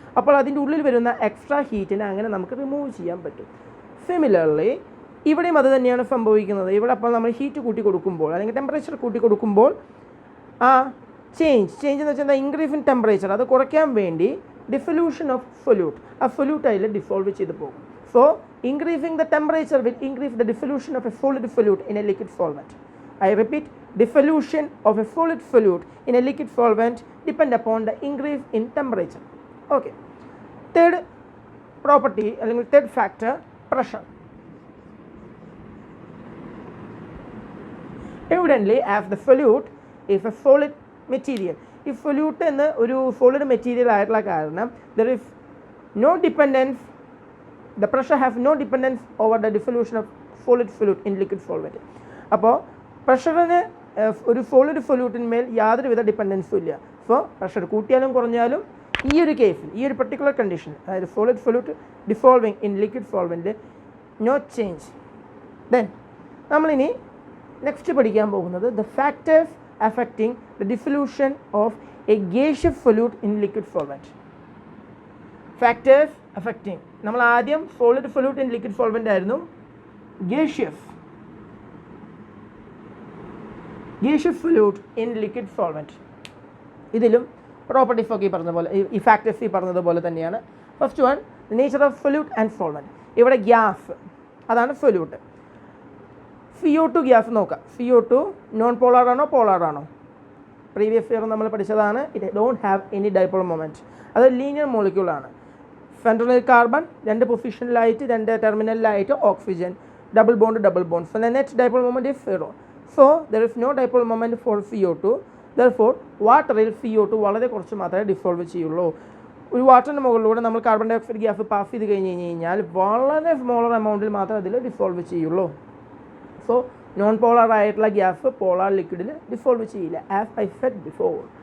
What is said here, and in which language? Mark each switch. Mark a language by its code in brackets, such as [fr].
[ml] അപ്പോൾ അതിൻ്റെ ഉള്ളിൽ വരുന്ന എക്സ്ട്രാ ഹീറ്റിനെ അങ്ങനെ നമുക്ക് റിമൂവ് ചെയ്യാൻ പറ്റും. സിമിലർലി ഇവിടെയും അത് തന്നെയാണ് സംഭവിക്കുന്നത്. ഇവിടെ അപ്പോൾ നമ്മൾ ഹീറ്റ് കൂട്ടി കൊടുക്കുമ്പോൾ അല്ലെങ്കിൽ ടെമ്പറേച്ചർ കൂട്ടി കൊടുക്കുമ്പോൾ ആ ചേഞ്ച് എന്ന് വെച്ചാൽ ഇൻക്രീസ് ഇൻ ടെമ്പറേച്ചർ, അത് കുറയ്ക്കാൻ വേണ്ടി ഡിസൊല്യൂഷൻ ഓഫ് സൊല്യൂട്ട്, ആ സൊല്യൂട്ട് അതിൽ ഡിസോൾവ് ചെയ്ത് പോകും. So [en] increasing the temperature will increase the dissolution of a solid solute in a liquid solvent. I repeat, dissolution of a solid solute in a liquid solvent depend upon the increase in temperature. Okay. Third property, third factor, pressure. Evidently, as the solute is a solid material, if solute in a solid material like iron, there is no dependence, the pressure has no dependence over the dissolution of solid solute in liquid solvent. [ml] അപ്പോൾ പ്രഷറിന് ഒരു solid സൊല്യൂട്ടിന്മേൽ യാതൊരുവിധ ഡിപ്പെൻഡൻസും ഇല്ല. So pressure കൂട്ടിയാലും കുറഞ്ഞാലും ഈ ഒരു കേസിൽ, ഈ ഒരു പെർട്ടിക്കുലർ കണ്ടീഷൻ, അതായത് solid solute dissolving in liquid solvent, no change. Then നമ്മളിനി നെക്സ്റ്റ് പഠിക്കാൻ പോകുന്നത് [en] The factors affecting the dissolution of a gaseous solute in liquid solvent. [ml] Factors affecting, നമ്മൾ ആദ്യം solid solute in liquid solvent ആയിരുന്നു, gaseous solute in liquid solvent. ഇതിലും properties ഒക്കെ ഈ പറഞ്ഞ പോലെ, ഈ ഫാക്ടേഴ്സ് ഈ പറഞ്ഞതുപോലെ തന്നെയാണ്. First one, nature of solute and solvent. ഇവിടെ ഗ്യാസ്, അതാണ് സൊല്യൂട്ട്. CO2 ഗ്യാസ് നോക്കാം. CO2 നോൺ പോളാർ ആണോ പോളാർ ആണോ? പ്രീവിയസ് ഇയർ നമ്മൾ പഠിച്ചതാണ്. [en] It don't have any dipole moment. [ml] അത് linear മോളിക്യൂളാണ്. സെൻട്രലിൽ carbon, 2 പൊസിഷനിലായിട്ട് 2 ടെർമിനലിലായിട്ട് oxygen, double bond. [en] So net dipole moment is 0. So there is no dipole moment for CO2. [ml] Therefore വാട്ടറിൽ CO2 വളരെ കുറച്ച് മാത്രമേ dissolve ചെയ്യുള്ളൂ. ഒരു വാട്ടറിൻ്റെ മുകളിലൂടെ നമ്മൾ carbon dye oxide gas pass ചെയ്ത് കഴിഞ്ഞാൽ വളരെ സ്മോളർ എമൗണ്ടിൽ മാത്രമേ അതിൽ ഡിസോൾവ് ചെയ്യുള്ളൂ. സോ നോൺ പോളാർ ആയിട്ടുള്ള ഗ്യാസ് പോളാർ ലിക്വിഡിൽ ഡിസോൾവ് ചെയ്യില്ല, [en] As I said before.